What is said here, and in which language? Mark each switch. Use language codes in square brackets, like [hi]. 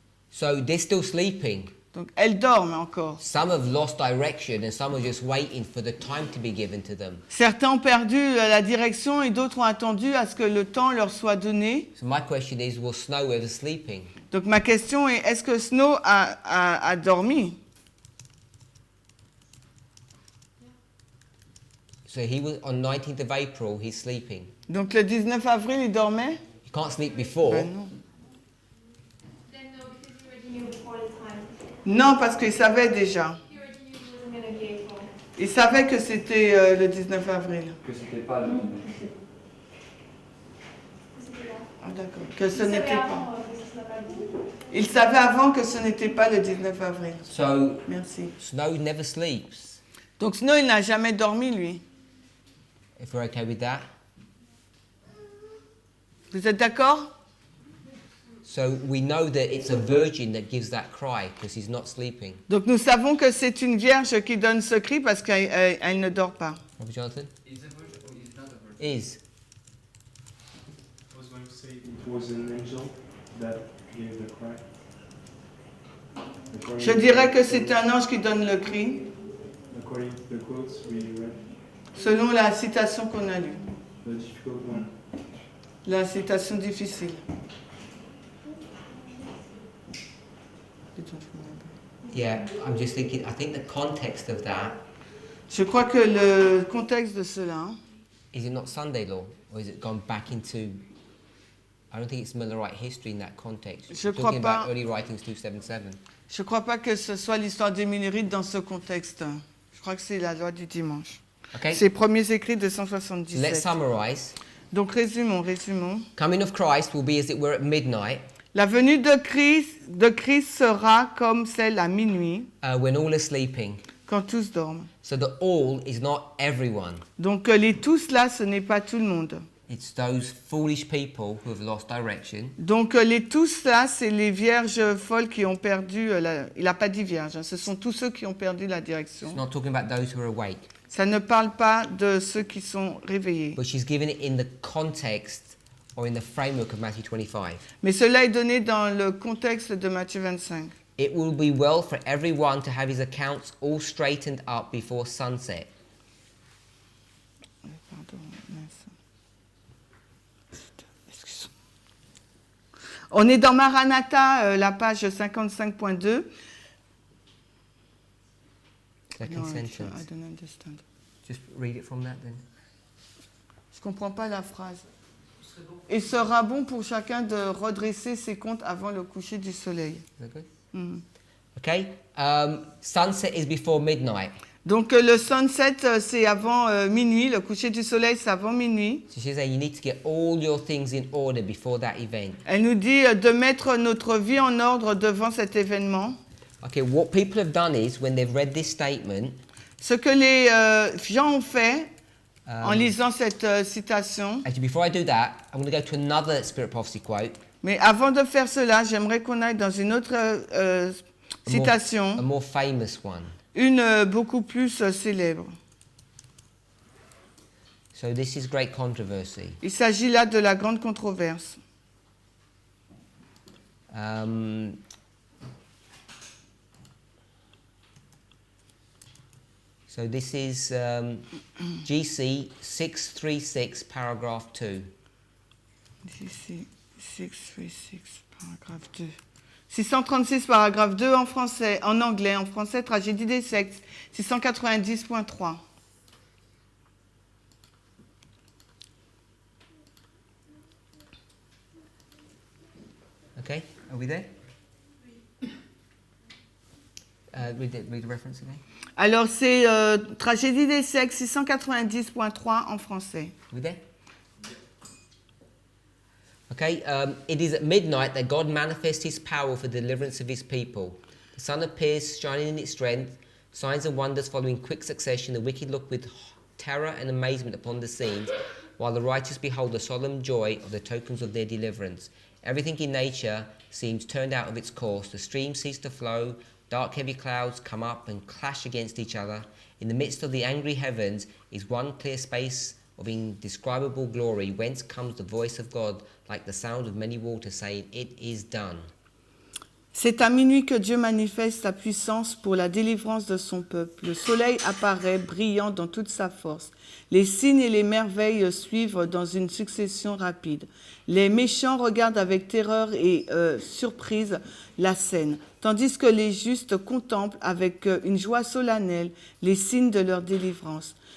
[en] So they're still sleeping. [fr] Donc elles dorment encore. [en] Some have lost direction and some are just waiting for the time to be given to them. [fr] Certains ont perdu la direction et d'autres ont attendu à ce que le temps leur soit donné. [en] So my question is, was Snow ever sleeping? [fr] Donc ma question est, est-ce que Snow a dormi? [en] So he was on 19th of April, he's sleeping. [fr] Donc le 19 avril, il dormait? [en] You can't sleep before. [fr] Ben non. [en] Then no, because he already knew before the time. [fr] Non, parce qu'il savait déjà. [en] He already knew it wasn't going to be April. [fr] Il savait que c'était le 19 avril. Que c'était pas le moment. Ah d'accord. Que ce n'était pas. Il savait avant que ce n'était pas le 19 avril. [en] So [fr] Merci. [en] Snow never sleeps. [fr] Donc Snow, il n'a jamais dormi, lui. [en] If we're okay with that. [fr] Vous êtes d'accord? [en] So we know that it's a virgin that gives that cry because he's not sleeping. [fr] Donc nous savons que c'est une vierge qui donne ce cri parce qu'elle ne dort pas. [en] Robert Jonathan? Is a virgin or is not a virgin? Is. I was going to say it was an angel that gave the cry. [fr] Je dirais que c'est un ange qui donne le cri, [en] According to the quotes we read, [fr] selon la citation qu'on a lue. [en] the difficult one. [fr] La citation difficile. [en] Yeah, I'm just thinking, I think the context of that, [fr] Je crois que le contexte de cela, [en] is it not Sunday law? Or is it gone back into, I don't think it's Millerite history in that context. [fr] Je [en] We're [fr] crois [en] talking [fr] pas. [en] about early writings 277. [fr] je ne crois pas que ce soit l'histoire des Millerites dans ce contexte. Je crois que c'est la loi du dimanche. [en] Okay, [fr] Ces premiers écrits de [en] let's [fr] 177. [en] summarize. [fr] Donc résumons. [en] Coming of Christ will be as it were at midnight, [fr] La venue de Christ sera comme celle à minuit, [en] when all are sleeping. [fr] quand tous dorment. [en] So the all is not everyone. [fr] Donc les tous là, ce n'est pas tout le monde. [en] It's those foolish people who have lost direction. [fr] Donc les tous là, c'est les vierges folles qui ont perdu, il n'a pas dit vierge, hein, ce sont tous ceux qui ont perdu la [en] It's [fr] direction. [en] not talking about those who are awake. [fr] Ça ne parle pas de ceux qui sont réveillés. [en] But she's given it in the context or in the framework of Matthew 25. [fr] Mais cela est donné dans le contexte de Matthieu 25. [en] It will be well for everyone to have his accounts all straightened up before sunset. [fr] Pardon, mince. Excuse-moi. On est dans Maranatha, la page 55.2. [en] Second No, I sentence. don't understand. Just read it from that then. [fr] Je comprends pas la phrase. Il sera bon pour chacun de redresser ses comptes avant le coucher du soleil. [en] Is that good? Mhm. Okay. Sunset is before midnight. [fr] Donc le sunset, c'est avant minuit. Le coucher du soleil, c'est avant minuit. [en] So she's saying you need to get all your things in order before that event. [fr] Elle nous dit de mettre notre vie en ordre devant cet événement. [en] Okay, what people have done is when they've read this statement, [fr] Ce que les gens ont fait en um, lisant cette citation. [en] actually before I do that, I'm going to go to another Spirit Prophecy quote, [fr] Mais avant de faire cela, j'aimerais qu'on aille dans une autre citation, [en] a more famous one. [fr] une beaucoup plus célèbre. [en] So this is great controversy. [fr] Il s'agit là de la grande controverse. [en] So this is GC 636, paragraph 2. [fr] Ici, 636, paragraphe 2. 636, paragraphe 2 en français, en anglais, en français, tragédie des sexes, 690.3. [en] Okay, are we there? Read the reference again. [fr] Alors, c'est tragédie des sexes, 690.3 en français. [en] Are we there? Okay, it is at midnight that God manifests his power for the deliverance of his people. The sun appears shining in its strength, signs and wonders follow in quick succession. The wicked look with terror and amazement upon the scenes, while the righteous behold the solemn joy of the tokens of their deliverance. Everything in nature seems turned out of its course. The streams cease to flow, dark heavy clouds come up and clash against each other. In the midst of the angry heavens is one clear space of indescribable glory, whence comes the voice of God like the sound of many waters, saying, "It is done." [fr] C'est à minuit que Dieu manifeste sa puissance pour la délivrance de son peuple. Le soleil apparaît brillant dans toute sa force. Les signes et les merveilles suivent dans une succession rapide. Les méchants regardent avec terreur et surprise la scène, tandis que les justes contemplent avec une joie solennelle les signes de leur délivrance.